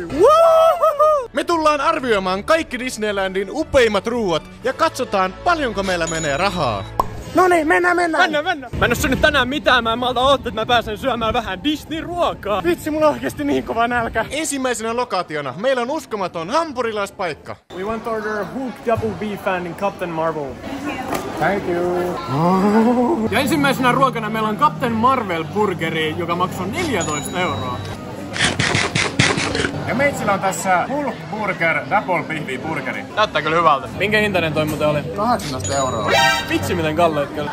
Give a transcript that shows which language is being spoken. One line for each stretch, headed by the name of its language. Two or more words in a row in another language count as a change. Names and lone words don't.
Finnish: Me tullaan arvioimaan kaikki Disneylandin upeimmat ruuat ja katsotaan paljonko meillä menee rahaa. Noniin, mennään! Mä en oo syönyt tänään mitään, mä en malta odottaa, että mä pääsen syömään vähän Disney-ruokaa. Vitsi, mulla on oikeesti niin kova nälkä. Ensimmäisenä lokaationa meillä on uskomaton hampurilaispaikka.
English: We want to order Hook Double Beef and Captain Marvel. Thank you.
Finnish: Ja ensimmäisenä ruokana meillä on Captain Marvel burgeri, joka maksaa 14 euroa. Ja meitsillä on tässä Hulk Burger Double Beef burgeri. Näyttää kyllä hyvältä. Minkä hintainen toi muuten oli? 18 euroa. Vitsi miten kalleet kyllä.